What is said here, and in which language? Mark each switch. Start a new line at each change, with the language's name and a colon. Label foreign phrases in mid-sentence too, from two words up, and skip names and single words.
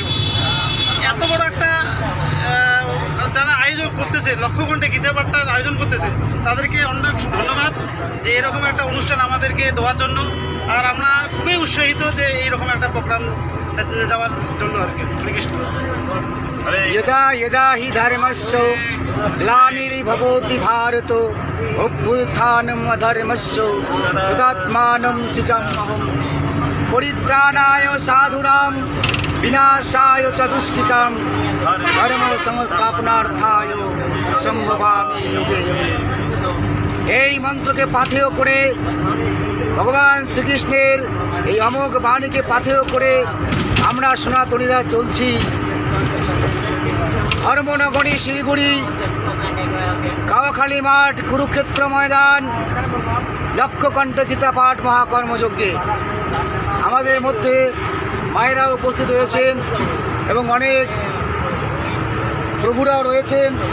Bangla: এত বড় একটা যারা আয়োজন করতেছে, লক্ষকণ্ঠে গীতা পাঠটার আয়োজন করতেছে, তাদেরকে অনেক ধন্যবাদ যে এরকম একটা অনুষ্ঠান আমাদেরকে দেওয়ার জন্য। আর আমরা খুবই উৎসাহিত যে এইরকম একটা প্রোগ্রাম যাওয়ার জন্য আর কি। কৃষ্ণ।
Sanskrit: यदा यदा हि धर्मस्य ग्लानिर्भवति भारत अभ्युत्थानम् अधर्मस्य तदात्मानं सृजाम्यहम् परित्राणाय साधूनां विनाशाय च दुष्कृतां धर्म संस्थापनार्थाय सम्भवामि युगे युगे।
Bangla: এই মন্ত্রকে পাথেয় করে, ভগবান শ্রীকৃষ্ণের এই অমোঘ বাণীকে পাথেয় করে আমরা সনাতনীরা চলছি। ধর্মনগরী শিলিগুড়ি কাওয়াখালী মাঠ কুরুক্ষেত্র ময়দান লক্ষকণ্ঠে গীতা পাঠ মহাকর্মযজ্ঞে আমাদের মধ্যে মায়েরা উপস্থিত রয়েছেন এবং অনেক প্রভুরাও রয়েছেন।